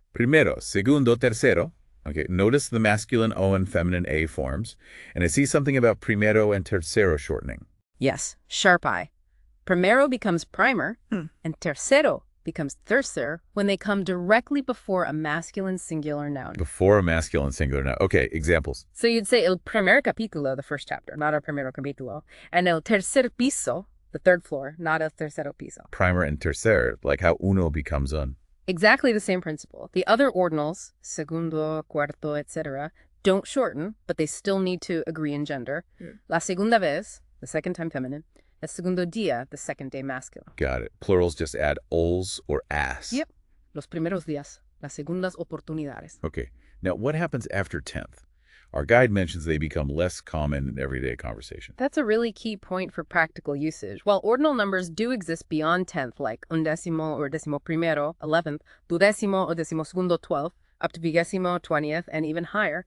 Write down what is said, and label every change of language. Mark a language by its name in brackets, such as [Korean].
[Spanish] Primero, segundo, tercero. [English] Okay, notice the masculine O and feminine A forms. And I see something about primero and tercero shortening. Yes, sharp eye. Primero becomes primer, and tercero becomes tercer when they come directly before a masculine singular noun. Before a masculine singular noun. Okay, examples. So you'd say [Spanish] el primer capítulo, [English] the first chapter, not [Spanish] el primero capítulo, [English] and [Spanish] el tercer piso, [English] the third floor, not [Spanish] el tercero piso. [English] Primer and tercer, like how uno becomes un. Exactly the same principle. The other ordinals, segundo, cuarto, etc., don't shorten, but they still need to agree in gender. [Spanish] La segunda vez, [English] the second time feminine. [Spanish] El segundo día, [English] the second day masculine. Got it. Plurals just add ols or as. Yep. [Spanish] Los primeros días, las segundas oportunidades. [English] Okay. Now, what happens after 10th? Our guide mentions they become less common in everyday conversation. That's a really key point for practical usage. While ordinal numbers do exist beyond 10th, like undécimo or décimo primero, 11th, duodécimo or décimo segundo, 12th, up to vigésimo, 20th, and even higher.